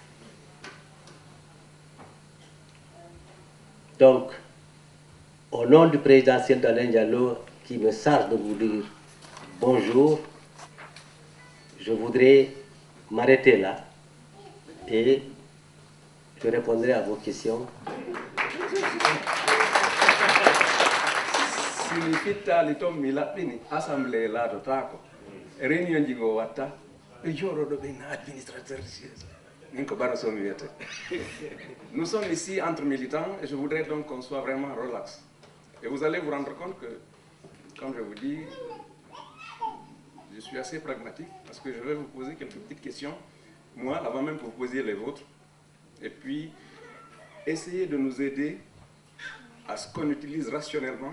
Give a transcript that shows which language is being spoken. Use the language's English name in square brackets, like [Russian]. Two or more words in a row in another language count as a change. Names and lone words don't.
[French] Donc, au nom du présidentiel d'Alain Diallo, qui me charge de vous dire bonjour, je voudrais m'arrêter là et je répondrai à vos questions. [Fula] Si mi fittaali toon mi laɓɓini assemblée laatotako réunion ji go watta ɓe jooɗoɗo ɓe no [French] administrateur siège [Fula] min ko Baro Sow mi wiyete. [French] Nous sommes ici entre militants et je voudrais donc qu'on soit vraiment relax. Et vous allez vous rendre compte que, comme je vous dis, je suis assez pragmatique parce que je vais vous poser quelques petites questions, moi, avant même que vous posiez les vôtres, et puis essayez de nous aider à ce qu'on utilise rationnellement.